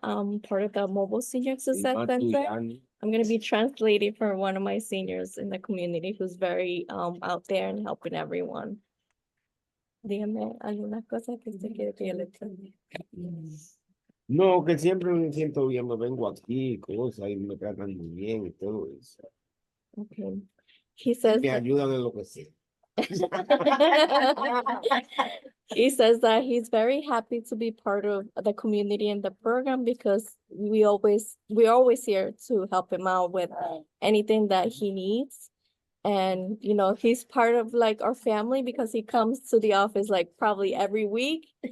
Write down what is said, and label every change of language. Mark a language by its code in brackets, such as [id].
[en] I'm part of the Mobile Senior Success Center. I'm going to be translating for one of my seniors in the community who's very out there and helping everyone. [es] Dígame alguna cosa que usted quiere que yo le explique. No, que siempre me siento bien, me vengo aquí, cosas, y me tratan muy bien y todo eso. [en] Okay. He says [es] Me [en] that [es] ayudan en lo que sea. [en] He says that he's very happy to be part of the community and the program because we're always here to help him out with anything that he needs. And, you know, he's part of like our family because he comes to the office like probably every week.